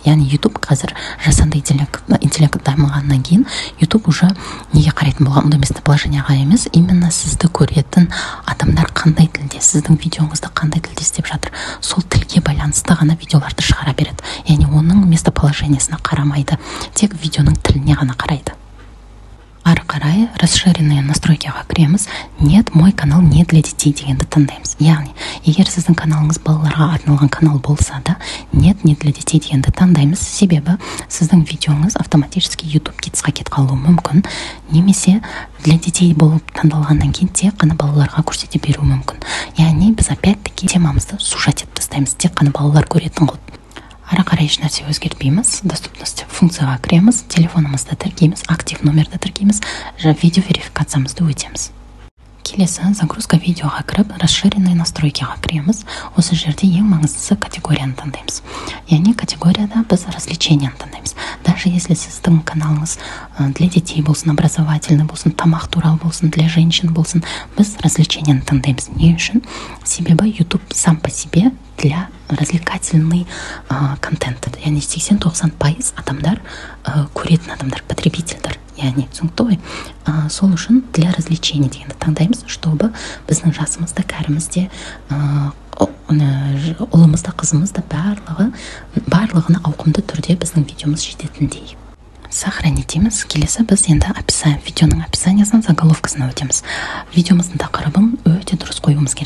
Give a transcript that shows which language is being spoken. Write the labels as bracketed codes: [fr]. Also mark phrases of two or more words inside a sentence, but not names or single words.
[kk] Яғни YouTube қазір жасанды интеллект дамығаннан кейін YouTube уже неге қарайтын болған, онда местоположениеға емес, именно сізді көретін адамдар қандай тілде, сіздің видеоңызды қандай тілде істеп жатыр, сол тілге байланысты ғана видеоларды шығара береді. Яғни оның местоположениесіне қарамайды, тек видеоның тіліне ғана қарайды. Ары қарай [ru] расширенные настройкаға [kk] кіреміз. [ru] Нет, мой канал не для детей [kk] дегенді таңдаймыз. Яғни, егер сіздің каналыңыз балаларға арналған канал болса да, [ru] нет, не для детей дегенді таңдаймыз. [kk] Себебі сіздің видеоңыз автоматически YouTube Kidsқа кетіп қалуы мүмкін, немесе [ru] для детей [kk] болып таңдалғаннан кейін тек қана балаларға көрсете беру мүмкін. Яғни, біз опять-таки темамызды сужать етіп тастаймыз, тек қана балалар көретін қылып. Ары қарай еш нәрсе өзгертпейміз, доступность функцияға кіреміз, телефонымызды тіркейміз, актив номерді тіркейміз, видео верификациямызды өтеміз. Келесі загрузка видеоға кіріп, [ru] расширенные настройкаға [kk] кіреміз. Осы жерде ең маңыздысы категорияны таңдаймыз. Яғни категорияда біз развлеченияны таңдаймыз. [ru] Даже если [kk] сіздің каналыңыз [ru] для детей [kk] болсын, образовательный болсын, тамақ туралы болсын, [ru] для женщин [kk] болсын, біз развлеченияны таңдаймыз. Не үшін? [ru] Себебі YouTube сам по себе для развлекательный контент. [kk] Яғни 80-90% адамдар көретін адамдар, потребительдер. Яғни түсінікті ғой. Сол үшін [ru] для развлечений [kk] дегенді таңдаймыз, чтобы біздің жасымызда, кәрімізде, ұлымызда, қызымызда барлығына ауқымды түрде біздің видеомыз жететіндей. Сохранить дейміз. Келесі біз енді видеоның описаниясын, заголовкасына өтеміз. Видеомыздың тақырыбын өте дұрыс қоюымыз керек.